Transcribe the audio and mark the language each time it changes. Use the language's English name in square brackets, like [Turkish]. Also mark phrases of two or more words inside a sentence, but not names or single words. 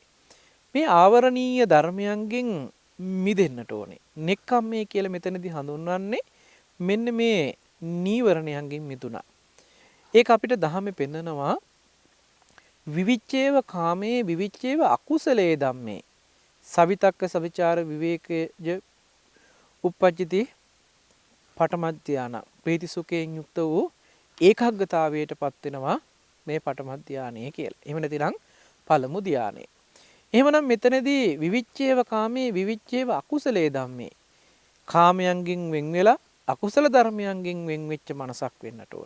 [Sinhala] මේ ආවරණීය ධර්මයන්ගෙන් මිදෙන්නට ඕනේ. නෙක්ඛම්මේ කියලා මෙතනදී හඳුන්වන්නේ මෙන්න මේ නීවරණයන්ගෙන් මිදුණා. ඒක අපිට ධහමේ පෙන්නනවා [Pali] විවිච්ඡේව කාමේ විවිච්ඡේව අකුසලේ ධම්මේ සවිතක්ක සවිචාර විවේකය උප්පජ්ජති පඨම ධාන [Sinhala] ප්‍රීති සුඛයෙන් යුක්ත වූ ඒකාග්‍රතාවයට පත් වෙනවා මේ පඨම ධානය කියලා. එහෙම නැතිනම් පළමු ධානය. එහෙමනම් මෙතනදී [Pali] විවිච්ඡේව කාමේ විවිච්ඡේව අකුසලේ ධම්මේ [Sinhala] කාමයන්ගෙන් වෙන් වෙලා අකුසල ධර්මයන්ගෙන් වෙන් වෙච්ච මනසක් වෙන්නට ඕනේ.